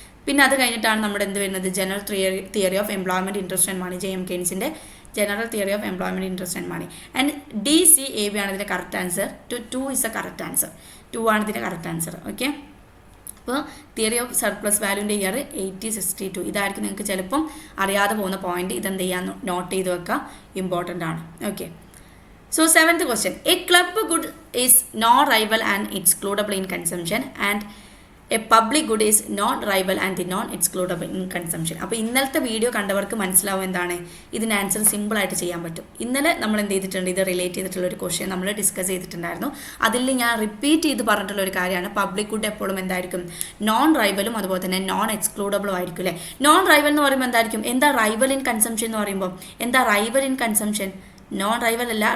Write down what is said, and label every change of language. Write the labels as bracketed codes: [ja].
[ml] പിന്നെ അത് കഴിഞ്ഞിട്ടാണ് നമ്മുടെ എന്ത് വരുന്നത്, general theory of employment interest and money, ജെയിം കെയ്ൻസിൻ്റെ general theory of employment interest and money. And D C A B ആണ് ഇതിൻ്റെ correct answer. [en] 2 is a correct answer. [ml] 2 ആണ് ഇതിൻ്റെ കറക്റ്റ് ആൻസർ. ഓക്കെ, അപ്പോൾ തിയറി ഓഫ് സർപ്ലസ് വാല്യൂൻ്റെ ഇയർ 8062. ഇതായിരിക്കും നിങ്ങൾക്ക് ചിലപ്പം അറിയാതെ പോകുന്ന പോയിന്റ്. ഇതെന്ത് ചെയ്യാൻ നോട്ട് ചെയ്ത് വെക്കുക, ഇമ്പോർട്ടൻ്റ് ആണ്. [en] Okay, so 7th question, a club good is non-rival and excludable in consumption and a public good is non-rival and non-excludable in consumption. [ml] അപ്പോൾ ഇന്നലത്തെ വീഡിയോ കണ്ടവർക്ക് മനസ്സിലാവും എന്താണ് ഇതിന് ആൻസർ സിമ്പിളായിട്ട് ചെയ്യാൻ പറ്റും. ഇന്നലെ നമ്മൾ എന്ത് ചെയ്തിട്ടുണ്ട്, ഇത് റിലേറ്റ് ചെയ്തിട്ടുള്ള ഒരു ക്വസ്റ്റ്യൻ നമ്മൾ ഡിസ്കസ് ചെയ്തിട്ടുണ്ടായിരുന്നു. അതിൽ ഞാൻ റിപ്പീറ്റ് ചെയ്ത് പറഞ്ഞിട്ടുള്ള ഒരു കാര്യമാണ്, പബ്ലിക് ഗുഡ് എപ്പോഴും എന്തായിരിക്കും, നോൺ റൈവലും അതുപോലെ തന്നെ നോൺ എക്സ്ക്ലൂഡബിളും ആയിരിക്കും അല്ലേ. നോൺ റൈവൽ എന്ന് പറയുമ്പോൾ എന്തായിരിക്കും, എന്താ റൈവൽ ഇൻ കൺസംഷൻ എന്ന് പറയുമ്പോൾ, എന്താ rival in consumption, non rival അല്ല.